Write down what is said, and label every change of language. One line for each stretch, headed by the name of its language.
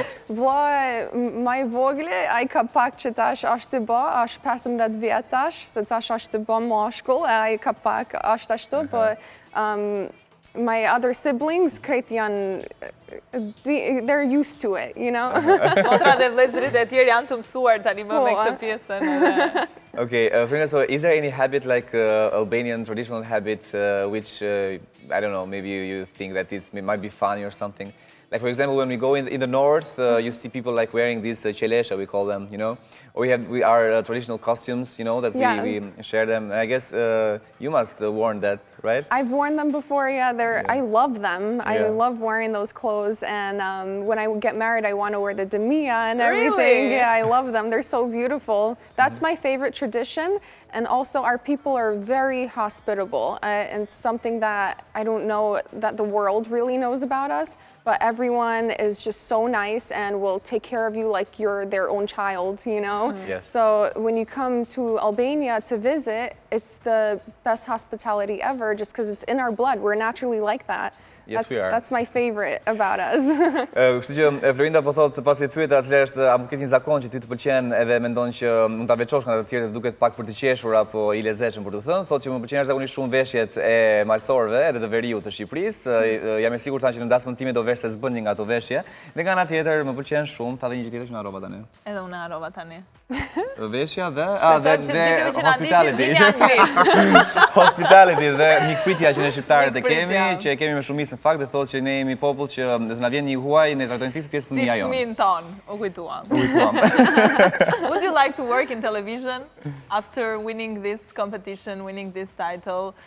Albanian: Vllai më i vogël, ai ka pak që tash është të bë, është 15 vjet tash, se tash është të bë mashkull, ai ka pak është ashtu, po
English: my other siblings
Albanian: krejt janë,
English: they're used to it, you know?
Albanian: Motrat e vëllezërit e tjerë janë të mësuar tani më me këtë pjesën.
English: Okay, Florinda, so is there any habit like Albanian traditional habit which, I don't know, maybe you think that it might be funny or something? Like, for example, when we go in the north, you see people like wearing these qelesha, we call them, you know? Or we our traditional costumes, you know, that we share them. I guess you must have worn that, right? I've worn them before, yeah. I love them. I love wearing those clothes. And when I get married, I want to wear the demia and everything. Really? Yeah, I love them. They're so beautiful. That's my favorite tradition. And also, our people are very hospitable. And something that I don't know that the world really knows about us. But everyone is just so nice and will take care of you like you're their own child, you know? Yes. So when you come to Albania to visit, it's the best hospitality ever just because it's in our blood. We're naturally like that. Yes, we are. That's my favorite about us.
Albanian: Kështu që Florinda po thotë pasi thyet atëherë është a mund të ketë një zakon që ty të pëlqen edhe mendon që mund ta veçosh nga të tjerët të duket pak për të qeshur apo i lezetshëm për të thënë, thotë që më pëlqen zakonisht shumë veshjet e malsorëve edhe të veriut të Shqipërisë. Jam i sigurt që në dasmën time do vesh se s'bën një nga ato veshje. Dhe nga ana tjetër më pëlqen shumë, ta dhe një gjë tjetër që na harrova tani. Edhe unë harrova tani. Veshja dhe hospitality. Hospitality dhe mikpritja që ne shqiptarët e kemi, që e kemi me shumicë në fakt dhe thotë që ne jemi popull që nëse na vjen një huaj, ne trajtojmë fikse pjesë fëmia jonë. Fëmin ton, u kujtuam.
English: Would you like to work in television after winning this competition, winning this title?